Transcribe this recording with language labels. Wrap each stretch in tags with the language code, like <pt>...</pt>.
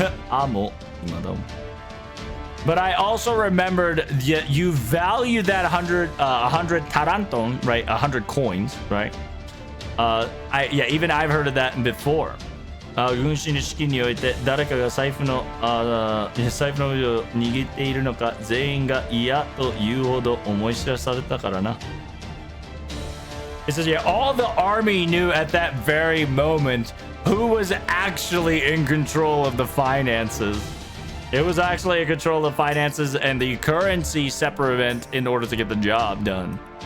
<ja>Amo, imada mo.</ja> <en>But I also remembered you value that 100 taranton, right? 100 coins, right? Even I've heard of that before.</en> <ja>軍師の式において誰かが財布の上を握っているのか全員が嫌というほど思い知らされたからな。</ja> <en>It says, yeah, all the army knew at that very moment who was actually in control of the finances. It was actually a control of finances and the currency separate in order to get the job done.</en>